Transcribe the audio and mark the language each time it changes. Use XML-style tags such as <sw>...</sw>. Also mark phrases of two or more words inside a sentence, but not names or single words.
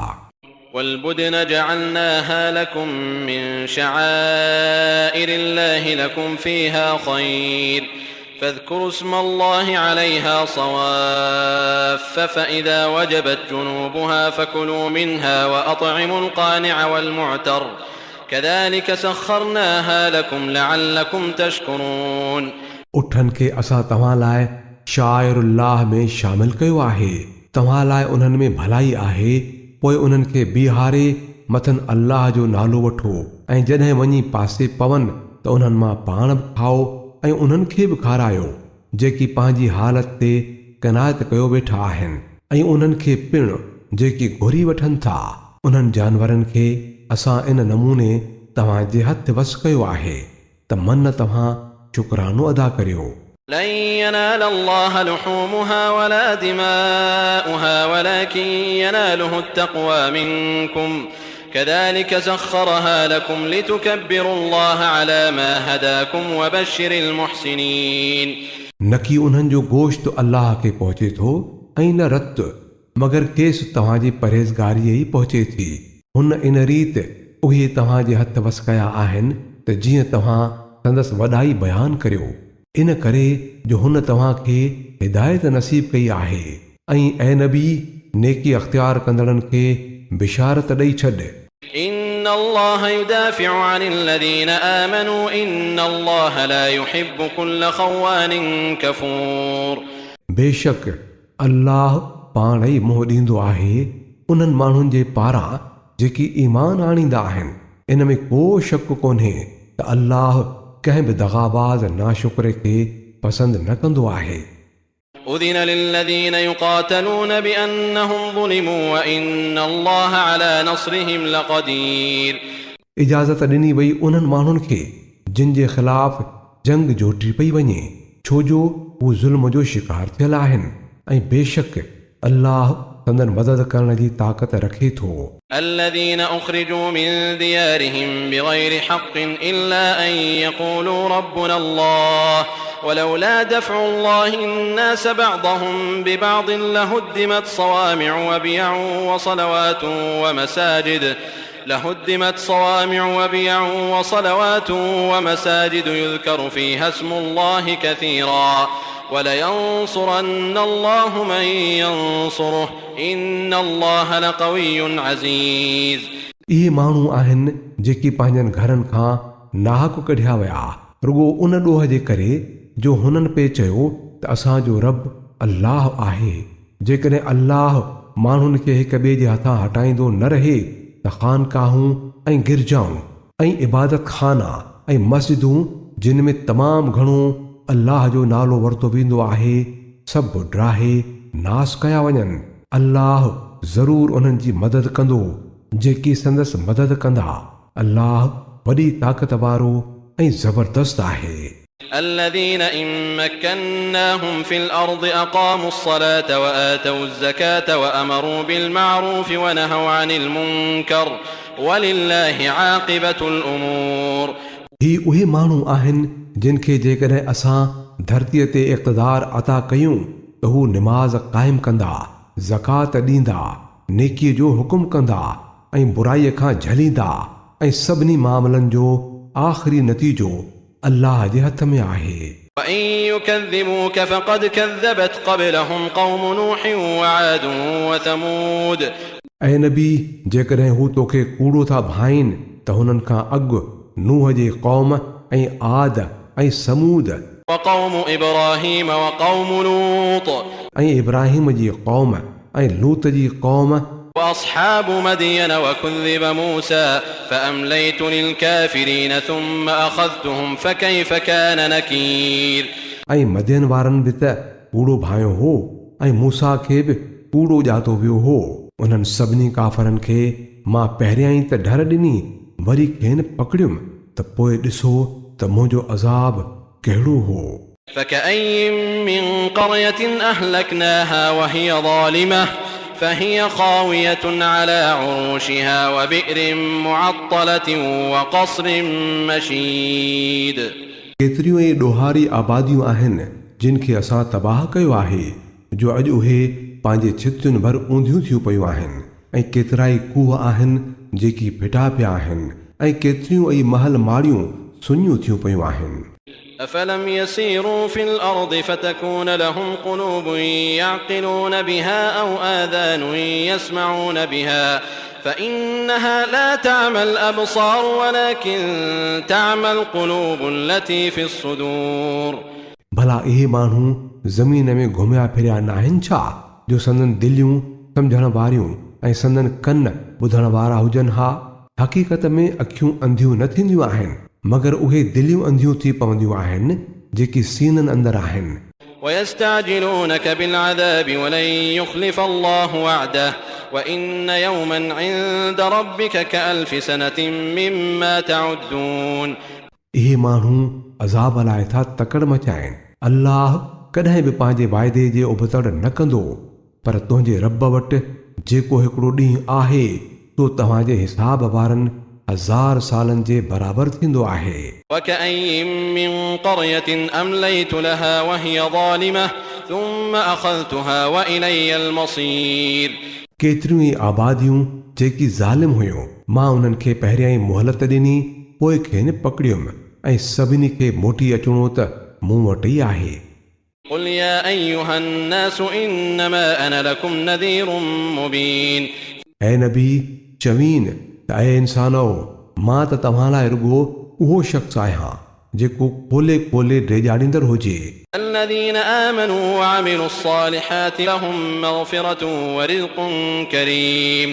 <ar>والبدن جعلناها لكم من شعائر الله لكم فيها خير فاذكروا اسم الله عليها صواف فإذا وجبت جنوبها فكلوا منها وأطعموا القانع والمعتر كذلك سخرناها لكم لعلكم تشكرون।</ar> <sd>उठनि खे असां तव्हां लाइ शाइरुल्लाह में शामिल कयो आहे, तव्हां लाइ उन्हनि में भलाई आहे। पोइ उन्हनि खे बीहारे मथनि अल्लाह जो नालो वठो, ऐं जॾहिं वञी पासे पवनि त उन्हनि मां पाण बि खाओ ऐं उन्हनि खे बि खारायो जेकी पंहिंजी हालत ते कनायत कयो वेठा आहिनि, ऐं उन्हनि खे पिणु जेकी घुरी वठनि था। उन्हनि जानवरनि खे असां इन नमूने तव्हांजे हथ वस कयो आहे त मन तव्हां शुक्रानो अदा करियो।</sd> <ar>لن ينال الله لحومها ولا دماؤها ولكن يناله التقوى منكم كذلك سخرها لكم لتكبروا الله على ما هداكم وبشر المحسنين।</ar> <sd>नकी उन्हनि जो गोश्त अल्लाह खे पहुचे थो ऐं न रत, मगर केस तव्हांजी परहेज़गारीअ ई पहुचे थी। हुन इन रीति उहे तव्हांजे हथ वस कया आहिनि त जीअं तव्हां संदसि वॾाई बयानु करियो। इन करे जो हुन तव्हांखे हिदायत नसीब कई आहे, ऐं ऐं नबी नेकी अख़्तियार कंदड़नि खे बिशारत ॾेई छॾ।</sd> <ar>إن الله يدافع عن الذين آمنوا إن الله لا يحب كل خوان كفور।</ar> <sd>बेशक अल्लाह पाण ई मोह ॾींदो आहे उन्हनि माण्हुनि जे पारां जेकी ईमान आणींदा आहिनि। इन में को शक कोन्हे त अल्लाह कंहिं बि दगाबाज़ नाशुक्रे खे पसंदि न कंदो आहे।</sd> <ar>أذن للذين يقاتلون بأنهم ظلموا وإن الله على نصرهم لقدير।</ar> <sd>इजाज़त ॾिनी वई उन्हनि माण्हुनि खे जिन जे ख़िलाफ़ जंग जोटी पई वञे, छो जो हू ज़ुल्म जो शिकार थियल आहिनि, ऐं बेशक अल्लाह संदन मदद करण जी ताक़त रखे थो।</sd> <ar>الذين أخرجوا من ديارهم بغير حق إلا أن يقولوا ربنا الله ولولا دفع الله الناس بعضهم ببعض لهدمت صوامع وبيع وصلوات لهدمت صوامع وبيع وصلوات ومساجد يذكر فيها اسم الله كثيرا ولينصرن الله من ينصره إن الله لقوي عزيز.</ar> <sd>इहे माण्हू आहिनि जेकी पंहिंजनि घरनि खां नाहक कढिया विया रुगो उन ॾोह जे करे जो हुननि पे चयो त असांजो रब अल्लाह आहे. जेकॾहिं अल्लाह माण्हुनि खे हिक ॿिए जे हथां हटाईंदो न रहे त ख़ानकाहूं ऐं गिरजाऊं ऐं इबादत खाना ऐं मस्जिदूं जिन में तमामु घणो अल्लाह जो नालो वरितो वेंदो आहे सभु ड्राहे नास कया वञनि. अल्लाह ज़रूर उन्हनि जी मदद कंदो जेकी संदसि मदद कंदा. अल्लाह वॾी ताक़त वारो ऐं ज़बरदस्त आहे.</sd> <ar>الذين إن مكناهم في الأرض أقاموا الصلاة وآتوا الزكاة وأمروا بالمعروف ونهوا عن المنكر ولله عاقبة الأمور.</ar> <sd>ही उहे माण्हू आहिनि जिन खे जेकॾहिं असां धरतीअ ते इक़्तिदार अता कयूं त हू निमाज़ क़ाइमु कंदा, ज़कात ॾींदा, नेकीअ जो हुकुम कंदा ऐं बुराईअ खां झलींदा ऐं सभिनी मामलनि जो आख़िरी नतीजो अल्लाह जे हथ में आहे.</sd> <ar>وإن يكذبوك فقد كذبت قبلهم قوم نوح وعاد وثمود.</ar> <sd>ऐं नबी जेकॾहिं हू तोखे कूड़ो था भाइनि त हुननि खां अॻु नूह जे क़ौम ऐं आद ऐं समूद</sd> <ar>وقوم إبراهيم وقوم لوط</ar> <sd>ऐं इब्राहिम जी क़ौम ऐं लूत जी क़ौम</sd> <ar>وأصحاب مدين وكذب موسى فأمليت للكافرين ثم أخذتهم فكيف كان نكير.</ar> <sd>ऐं मदियन वारनि बि त कूड़ो भायो हो ऐं मूसा खे बि कूड़ो ॼातो वियो हो. उन्हनि सभिनी काफ़रनि खे मां पहिरियां ई त ढर ॾिनी वरी खेनि पकड़ियुमि त पोइ ॾिसो त मुंहिंजो अज़ाब कहिड़ो हो.</sd> <ar>فكأي من قرية أهلكناها وهي ظالمة فهي خاوية على عروشها وبئر معطلة وقصر مشيد.</ar> <sd>केतिरियूं ई ॾोहारी आबादियूं आहिनि जिन खे असां तबाह कयो आहे जो अॼु उहे पंहिंजे छितियुनि भर ऊंधियूं थियूं पयूं आहिनि ऐं केतिरा ई कूह आहिनि जेकी फिटा पिया आहिनि ऐं केतिरियूं ई महल माड़ियूं सुञियूं थियूं पयूं आहिनि.</sd> <ar>أفلم يسيروا في الأرض فتكون لهم قلوب يعقلون بها أو آذان يسمعون بها فإنها لا تعمى الأبصار ولكن تعمى القلوب التي في الصدور.</ar> <sd>भला इहे माण्हू ज़मीन में घुमिया फिरिया न आहिनि छा जो संदन दिलियूं सम्झण वारियूं ऐं संदन कन ॿुधण वारा हुजनि. हा, हक़ीक़त में अखियूं अंधियूं न थींदियूं आहिनि मगर उहे दिलियूं अंधियूं थी पवंदियूं आहिनि जेकी सीननि अंदरि आहिनि.</sd> <ar>ويستعجلونك بالعذاب ولن يخلف الله وعده وإن يوما عند ربك كألف سنة مما تعدون.</ar> <sd>इहे माण्हू अज़ाब लाइ था तकड़ मचाइनि. अल्लाह कॾहिं बि पंहिंजे वाइदे जे उबतड़ न कंदो पर तुंहिंजे रब वटि जेको हिकिड़ो ॾींहुं आहे तो तव्हांजे हिसाब वारनि 1000 सालनि जे बराबरि थींदो आहे.</sd> <ar>وكأي من قرية أمليت لها وهي ظالمة ثم أخذتها وإلي المصير.</ar> <sd>केतिरियूं ई आबादियूं जेकी ज़ालिम हुयूं मां उन्हनि खे पहिरियां ई मोहलत ॾिनी पोइ खेनि पकड़ियुमि ऐं सभिनी खे मोटी अचिणो त मूं वटि ई आहे.</sd> <ar>قل يا أيها الناس إنما أنا لكم نذير مبين.</ar> <sd>ऐं नबी चवीनि त ऐं इंसानो मां त तव्हां लाइ रुॻो उहो शख़्स आहियां जेको खोले खोले ॾेजाड़ींदड़ हुजे.</sd> <ar>الذين آمنوا وعملوا الصالحات لهم مغفرة ورزق كريم.</ar>